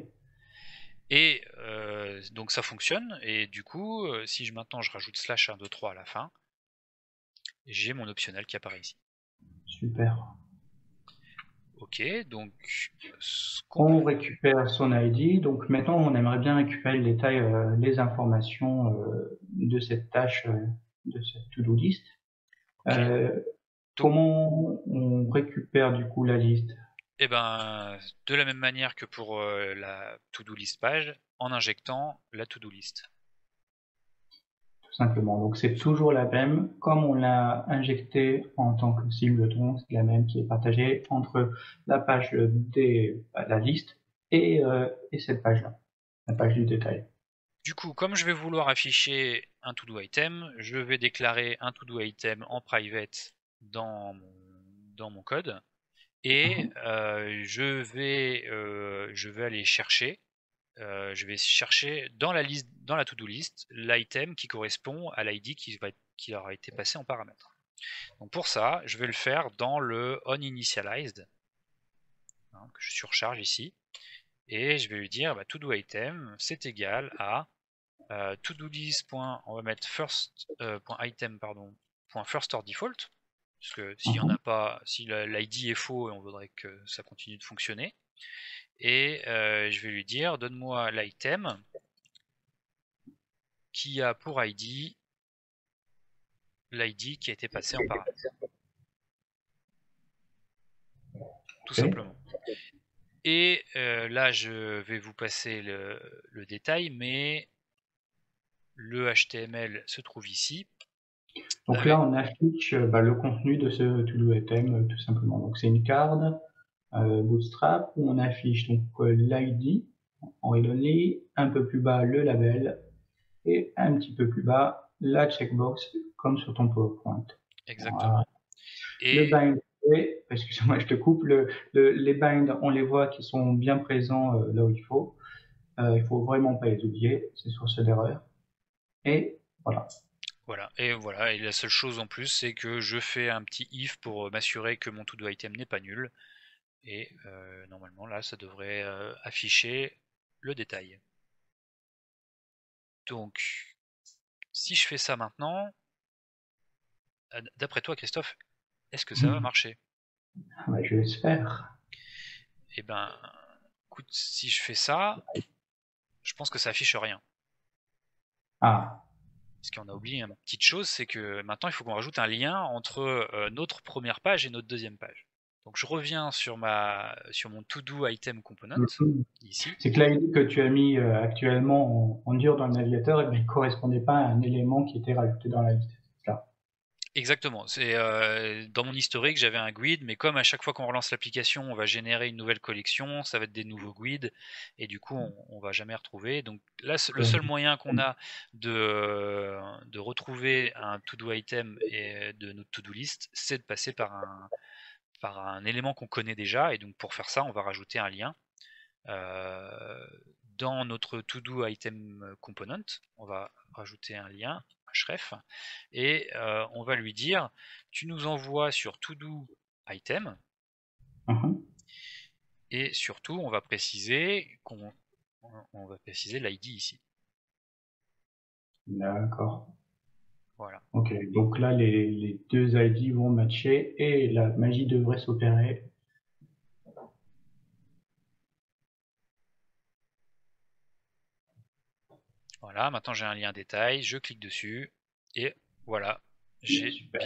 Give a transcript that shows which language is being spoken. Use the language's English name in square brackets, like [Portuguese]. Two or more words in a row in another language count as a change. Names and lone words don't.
[French] Et donc ça fonctionne, et du coup, si maintenant je rajoute slash 1, 2, 3 à la fin, j'ai mon optionnel qui apparaît ici. Super. Ok, donc ce qu'on On peut... récupère son ID. Donc maintenant, on aimerait bien récupérer le détail, les informations de cette tâche, de cette [English] to-do list. [French] Ok, donc Comment on récupère du coup la liste? eh ben, de la même manière que pour la [English] to-do list page, [French] en injectant la [English] to-do list. [French] Tout simplement. Donc c'est toujours la même, comme on l'a injecté en tant que cible-tron, c'est la même qui est partagée entre la page la liste et cette page-là, la page du détail. Du coup, comme je vais vouloir afficher un [English] to-do item, [French] je vais déclarer un [English] to-do item [French] en private dans mon code, et je vais aller chercher, je vais chercher dans la liste, dans la [English] to-do list, [French] l'item qui correspond à l'ID qui aura été passé en paramètre. Donc pour ça, je vais le faire dans le onInitialized, hein, que je surcharge ici, et je vais lui dire [English] to-do item, [French] c'est égal à [English] to-do list. [French] On va mettre first.item, pardon, .firstOrDefault, parce que s'il y en a pas, si l'ID est faux, on voudrait que ça continue de fonctionner. Et je vais lui dire, donne-moi l'item qui a pour ID l'ID qui a été passé en paramètre. Tout Okay. simplement. Et là, je vais vous passer le détail, mais le HTML se trouve ici. Donc là, on affiche le contenu de ce [English] to-do item [French] tout simplement. Donc c'est une carte Bootstrap où on affiche donc l'ID en read-only, un peu plus bas le label et un petit peu plus bas la checkbox comme sur ton PowerPoint. Exactement. Voilà. Le Et bind, excuse-moi, je te coupe. Les binds, on les voit qui sont bien présents là où il faut. Il faut vraiment pas les oublier, c'est source d'erreur. Et voilà. voilà, et la seule chose en plus, c'est que je fais un petit if pour m'assurer que mon [English] to-do item [French] n'est pas nul. Et normalement, là, ça devrait afficher le détail. Donc, si je fais ça maintenant, d'après toi, Christophe, est-ce que ça va marcher? Je l'espère. Eh ben, écoute, si je fais ça, je pense que ça affiche rien. Ah, Parce qu'on a oublié une petite chose, c'est que maintenant il faut qu'on rajoute un lien entre notre première page et notre deuxième page. Donc je reviens sur mon [English] to-do item component, [French] ici. c'est que l'ID que tu as mis actuellement en dur dans le navigateur, il ne correspondait pas à un élément qui était rajouté dans la liste. Là. Exactement. C'est dans mon historique, j'avais un guide, mais comme à chaque fois qu'on relance l'application, on va générer une nouvelle collection, ça va être des nouveaux guides, et du coup, on va jamais retrouver. Donc là, le seul moyen qu'on a de retrouver un [English] to-do item [French] et de notre [English] to-do list, [French] c'est de passer par un élément qu'on connaît déjà. Et donc pour faire ça, on va rajouter un lien dans notre [English] to-do item component. [French] On va rajouter un lien href, et on va lui dire tu nous envoies sur [English] to-do item [French] Mhm. Et surtout, on va préciser l'ID ici. D'accord. Voilà. Ok, donc là, les deux ID vont matcher et la magie devrait s'opérer. Voilà, maintenant j'ai un lien détail, je clique dessus, et voilà, j'ai bien